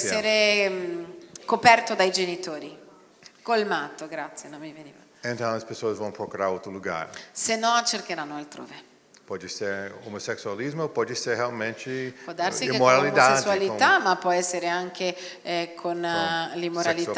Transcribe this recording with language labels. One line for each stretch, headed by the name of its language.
Italian: essere coperto dai genitori. Colmato, grazie, non mi veniva.
Portuguese: Então as pessoas vão procurar outro lugar.
Italian: Se no cercheranno altrove.
Portuguese: Pode ser homossexualismo ou pode ser realmente
Italian: Può darsi che con
Portuguese: imoralidade.
Italian: l'omosessualità, ma può essere anche con l'immoralità